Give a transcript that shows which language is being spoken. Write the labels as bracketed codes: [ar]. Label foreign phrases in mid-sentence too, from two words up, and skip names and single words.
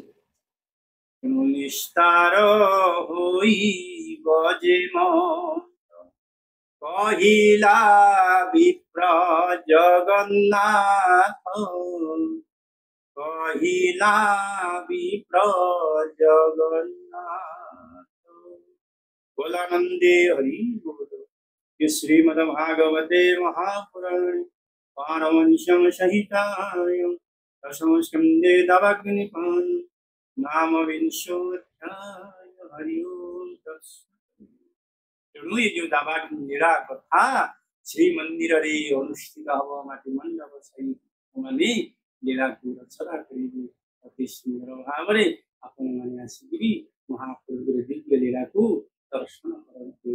[or] ତେଣୁ ନିସ୍ତାର ହୋଇବ ଯେ ମତ କହିଲା ବିପ୍ର ଜଗନ୍ନାଥ କହିଲା ବିପ୍ର ଜଗନ୍ନାଥ। ବୋଲାନନ୍ଦେ ହରି ବୋଲ। [sa] श्रीमद् भागवते महापुराणे पारमहंस्यं संहितायां दशमस्कन्धे दवाग्निपान् नाम विंशोऽध्याय। हरि ओम तत्सत्। [or] ତେଣୁ ଏ ଯୋଉ ଦାବାଗ୍ନି ଲୀଳା କଥା ଶ୍ରୀମନ୍ଦିରରେ ଅନୁଷ୍ଠିତ ହବ। ମାଟି ମଣ୍ଡପ ସାହି ମାନେ ଲୀଳାକୁ ରଚନା କରିବେ ଅତି ସୁନ୍ଦର ଭାବରେ। ଆପଣମାନେ ଆସିକିରି ମହାପ୍ରଭୁର ଦିବ୍ୟ ଲୀଳାକୁ ଦର୍ଶନ କରନ୍ତୁ।